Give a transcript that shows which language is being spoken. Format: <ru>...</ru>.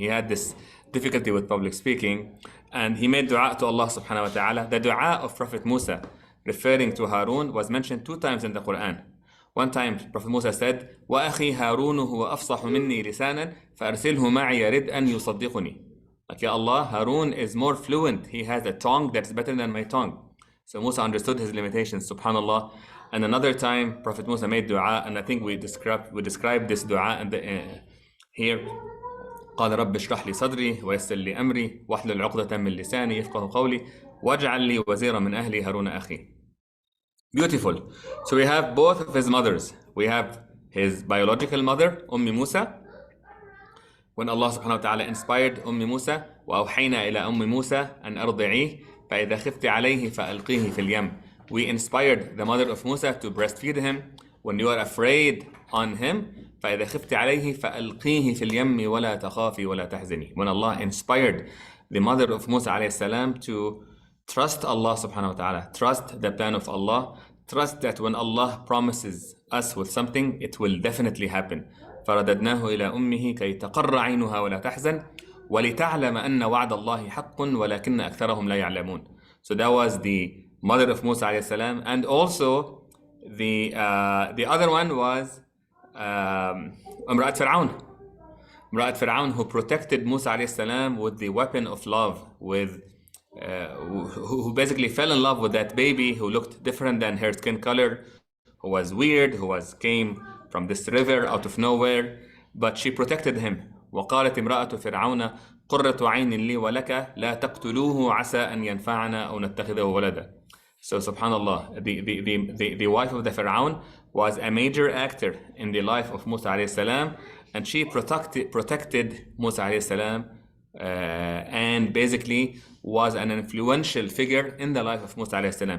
<en>He had this difficulty with public speaking, and he made dua to Allah subhanahu wa ta'ala. The dua of Prophet Musa referring to Harun was mentioned 2 times in the Quran. One time Prophet Musa said,</en> <ar>وَأَخِي هَارُونُ هُوَ أَفْصَحُ مِنِّي لِسَانًا فَأَرْسِلْهُ مَعِيَ رِدْ أَنْ يُصَدِّقُنِي.</ar> <en>Like, Ya Allah, Harun is more fluent. He has a tongue that's better than my tongue. So Musa understood his limitations, subhanallah. And another time, Prophet Musa made dua, and I think we described this dua here.</en> <ar>قال رب اشرح لي صدري ويسر لي أمري واحلل عقدة من لساني يفقهوا قولي واجعل لي وزيرا من أهلي هارون أخي.</ar> <en>Beautiful. So we have both of his mothers. We have his biological mother, Musa. When Allah subhanahu wa ta'ala inspired Musa,</en> <ar>وَأَوْحَيْنَا إِلَى Musa أَنْ أَرْضِعِيهِ فَإِذَا خِفْتِ عَلَيْهِ فَأَلْقِيهِ فِي الْيَمِّ.</ar> <en>We inspired the mother of Musa to breastfeed him. When you are afraid on him,</en> <ar>فَإِذَا خِفْتِ عَلَيْهِ فَأَلْقِيهِ فِي الْيَمِّ وَلَا تَخَافِي وَلَا تَحْزَنِي.</ar> <en>When Allah inspired the mother of Musa alayhi salam to trust Allah subhanahu wa ta'ala, trust the plan of Allah, trust that when Allah promises us with something, it will definitely happen.</en> <ar>فرددناه إلى أمه كي تقر عينها ولا تحزن ولتعلم أن وعد الله حق ولكن أكثرهم لا يعلمون.</ar> <en>So that was the mother of Musa alayhi salam, and also the other one was Imra'at Fir'aun. Imra'at Fir'aun, who protected Musa alayhi salam with the weapon of love, who basically fell in love with that baby who looked different than her skin color, who was weird, came from this river out of nowhere, but she protected him.</en> <ar>وقالت امرأة فرعون قرة عين لي ولك لا تقتلوه عسى أن ينفعنا أو نتخذه ولدا.</ar> <en>So subhanallah, the wife of the Pharaoh was a major actor in the life of Musa alayhi salam, and she protected Musa alayhi salam, and basically was an influential figure in the life of Musa alayhi salam.</en>